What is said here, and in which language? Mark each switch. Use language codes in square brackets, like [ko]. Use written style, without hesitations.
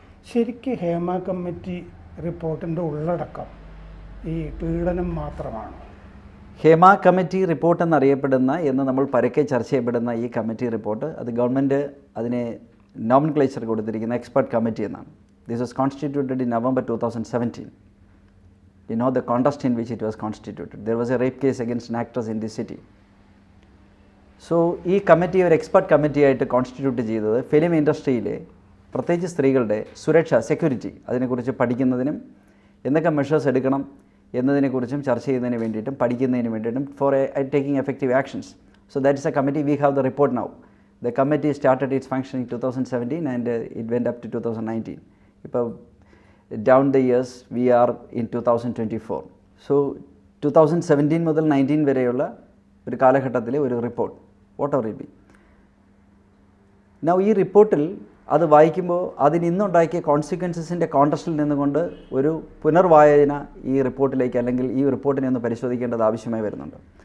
[ml] ശരിക്കും ഹേമ കമ്മിറ്റി റിപ്പോർട്ടിൻ്റെ ഉള്ളടക്കം ഈ പീഡനം മാത്രമാണ്? ഹേമ കമ്മിറ്റി റിപ്പോർട്ട് എന്നറിയപ്പെടുന്ന എന്ന് നമ്മൾ പരക്കെ ചർച്ച ചെയ്യപ്പെടുന്ന ഈ കമ്മിറ്റി റിപ്പോർട്ട് അത് ഗവൺമെൻറ് അതിനെ നോമിൻക്ലേച്ചർ കൊടുത്തിരിക്കുന്ന എക്സ്പെർട്ട് കമ്മിറ്റി എന്നാണ്. [en] This was constituted in November 2017. You know the context in which it was constituted. There was a rape case against an actress in this city. [ml] So ഈ committee ഒരു expert committee ആയിട്ട് constitute ചെയ്തത് film ഇൻഡസ്ട്രിയിലെ പ്രത്യേകിച്ച് സ്ത്രീകളുടെ സുരക്ഷ, security അതിനെക്കുറിച്ച് പഠിക്കുന്നതിനും എന്തൊക്കെ മെഷേഴ്സ് എടുക്കണം എന്നതിനെക്കുറിച്ചും ചർച്ച ചെയ്യുന്നതിന് വേണ്ടിയിട്ടും പഠിക്കുന്നതിന് വേണ്ടിയിട്ടും [en] For taking effective actions. So that is a committee. We have the report now. The committee started its function in 2017 and it went up to 2019. ഇപ്പോൾ down the years we are in 2024. [ml] So 2017 മുതൽ 19 വരെയുള്ള ഒരു കാലഘട്ടത്തിലെ ഒരു report [en] Whatever it be. [ml] Now ഈ റിപ്പോർട്ടിൽ അത് വായിക്കുമ്പോൾ അതിന് ഇന്നുണ്ടാക്കിയ കോൺസിക്വൻസസിൻ്റെ കോണ്ടസ്റ്റിൽ നിന്നുകൊണ്ട് ഒരു പുനർവായന ഈ റിപ്പോർട്ടിലേക്ക് അല്ലെങ്കിൽ ഈ റിപ്പോർട്ടിനെ ഒന്ന് പരിശോധിക്കേണ്ടത് ആവശ്യമായി വരുന്നുണ്ട്.